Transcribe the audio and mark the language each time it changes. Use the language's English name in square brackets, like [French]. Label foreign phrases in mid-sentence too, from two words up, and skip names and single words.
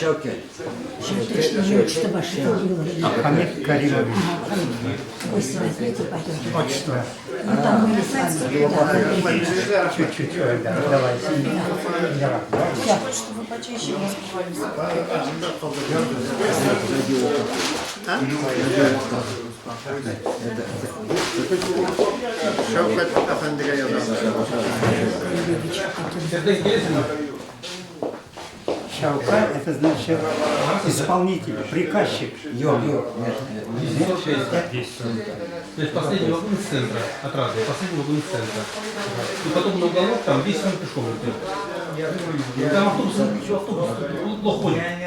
[Russian] Что ваше фамилия? Хамид Каримович. Гости возьмите, пойдемте. Отчество. Ну там мы с вами. Чуть-чуть, да, давайте. Чтобы вы почаще разговаривали. [Turkish] Şavkat Efendi'ye yazalım. [Russian] Шавкат — это значит исполнитель, приказчик. То есть последний вагон из центра, от раза, последний вагон из центра. И потом на уголок, там 10 минут пешком идти. Там автобус, плохо ходит.